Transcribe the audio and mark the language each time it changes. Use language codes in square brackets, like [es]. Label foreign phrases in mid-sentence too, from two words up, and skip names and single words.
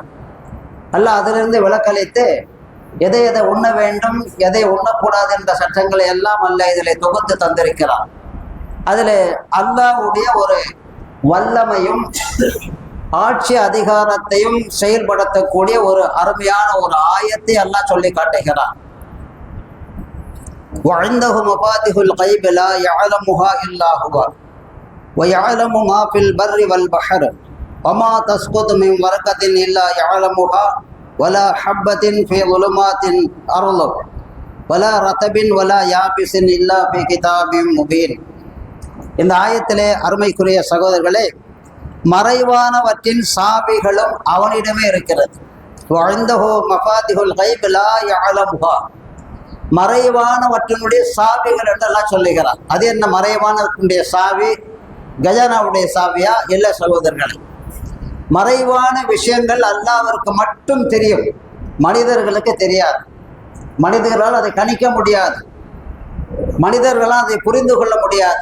[ta] அல்லாஹ் அதிலிருந்து விலக்களித்து எதை எதை உண்ண வேண்டும், எதை உண்ணக்கூடாது என்ற சட்டங்களை எல்லாம் அல்லாஹ் இதில் தொகுத்து தந்திருக்கிறான். அதில் அல்லாஹ்வுடைய ஒரு வல்லமையும் ஆட்சி அதிகாரத்தையும் செயல்படுத்தக்கூடிய ஒரு அருமையான ஒரு ஆயத்தை அல்லாஹ் சொல்லி காட்டுகிறான். [ar] وعنده مفاتيح الغيب لا يعلمها إلا هو ويعلم ما في البر والبحر وما تسقط من ورقة إلا يعلمها ولا حبة في ظلمات الأرض ولا رطب ولا يابس إلا في كتاب مبين. [ta] இந்த ஆயத்திலே அருமைக்குரிய சகோதரர்களே, மறைவானவற்றின் சாவிகளும் அவனிடமே இருக்கிறது. [ar] وعنده مفاتيح الغيب لا يعلمها, [ta] மறைவானவற்றினுடைய சாவிகள் என்றெல்லாம் சொல்லுகிறார். அது என்ன மறைவானவற்றினுடைய சாவி? கஜானாவுடைய சாவியா? இல்லை சகோதரர்களே, மறைவான விஷயங்கள் அல்லாஹ்விற்கு மட்டும் தெரியும், மனிதர்களுக்கு தெரியாது. மனிதர்களால் அதை கணிக்க முடியாது, மனிதர்களால் அதை புரிந்து கொள்ள முடியாது.